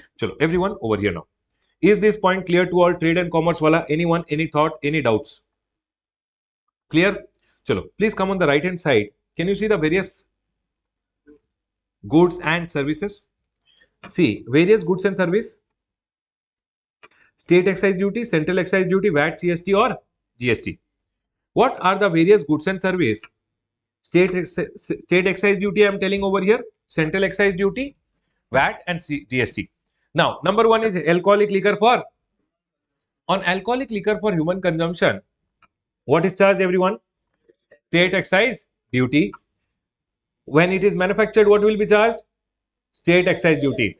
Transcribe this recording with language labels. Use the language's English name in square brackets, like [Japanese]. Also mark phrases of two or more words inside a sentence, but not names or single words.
[English] Chalo, everyone over here now. Is this point clear to all trade and commerce wala? Anyone, any thought, any doubts? Clear? Chalo, please come on the right hand side. Can you see the various goods and services? See, various goods and service. State excise duty, central excise duty, VAT, CST or GST. What are the various goods and service? State excise duty I am telling over here, central excise duty, VAT and GST. Now, number one is alcoholic liquor for. On alcoholic liquor for human consumption, what is charged, everyone? State excise duty. When it is manufactured, what will be charged? State excise duty.